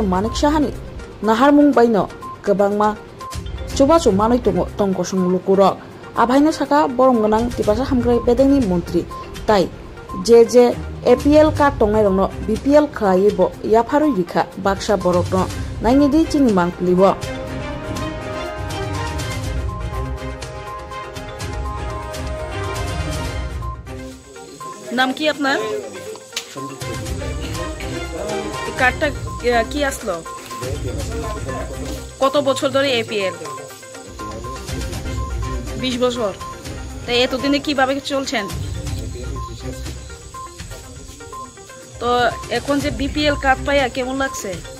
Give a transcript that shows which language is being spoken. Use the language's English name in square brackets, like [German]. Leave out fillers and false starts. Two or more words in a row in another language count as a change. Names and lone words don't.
[Kok Borok] Manik Sahani naharmung baino kebangma chuba manoi tongkosung lukurok abhaino saka borongmunang tipasa hamkrai bedengni mantri tai je [English] APL card [Kok Borok] tongnai rongno BPL khaibo yapharoi rikha baksa borokno nainidi chini mangplibo [Bangla] নাম কি আপনার কার্ডটা কি আসলো কত বছর ধরে এপিএল 20 বছর তাই এতদিনে কিভাবে চলছেন তো এখন যে [English] BPL card [Bangla] পাইয়া কেমন লাগছে